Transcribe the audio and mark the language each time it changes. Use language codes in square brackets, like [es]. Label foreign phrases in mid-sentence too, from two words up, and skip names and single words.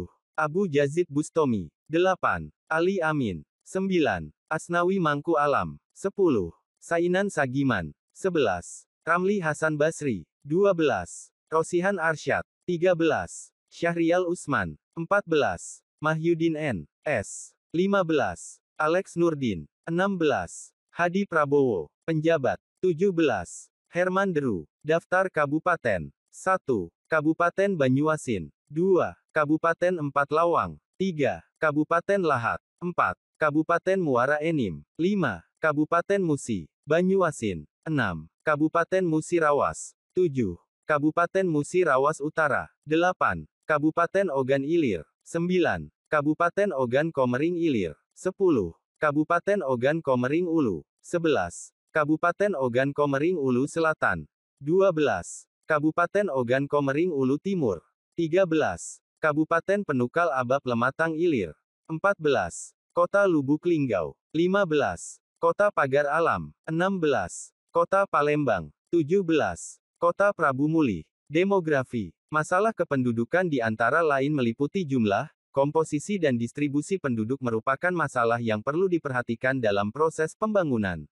[id] Abu Yazid Bustami. 8. Ali Amin. 9. Asnawi Mangku Alam. 10. Sainan Sagiman. 11. Ramli Hasan Basri. 12. Rosihan Arsyad. 13. Syahrial Usman. 14. Mahyudin N. S. 15. Alex Nurdin. 16. Hadi Prabowo. Penjabat. 17. Herman Deru. Daftar Kabupaten. 1. Kabupaten Banyuasin. 2. Kabupaten Empat Lawang. 3. Kabupaten Lahat. 4. Kabupaten Muara Enim. 5. Kabupaten Musi Banyuasin. 6. Kabupaten Musi Rawas. 7. Kabupaten Musi Rawas Utara. 8. Kabupaten Ogan Ilir. 9. Kabupaten Ogan Komering Ilir. 10. Kabupaten Ogan Komering Ulu. 11. Kabupaten Ogan Komering Ulu Selatan. 12. Kabupaten Ogan Komering Ulu Timur. 13. Kabupaten Penukal Abab Lematang Ilir. 14. Kota Lubuk Linggau. 15. Kota Pagar Alam. 16. Kota Palembang. 17. Kota Prabu Muli. Demografi. Masalah kependudukan di antara lain meliputi jumlah, komposisi dan distribusi penduduk merupakan masalah yang perlu diperhatikan dalam proses pembangunan.